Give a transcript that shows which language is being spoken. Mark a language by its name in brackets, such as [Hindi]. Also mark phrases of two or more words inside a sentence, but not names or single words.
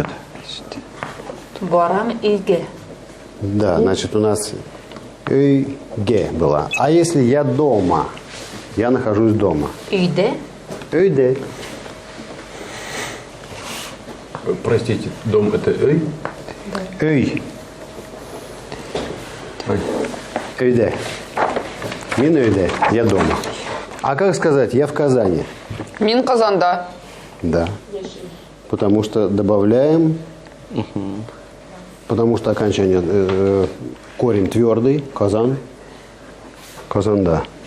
[Tatar] Varam ilge. [Russian] Да, значит, у нас «ге» была. А если я дома? Я нахожусь дома. [Tatar] Üyde. [Russian] «Ге». Простите, дом это эй? «Эй». Ой. [Tatar] «Ге». Мин «ге». [Russian] Я дома. А как сказать «я в Казани»? [Tatar] Min kazanda. [Russian] Да. Потому что добавляем, потому что окончание, корень твердый, [Tatar] казан, казанда.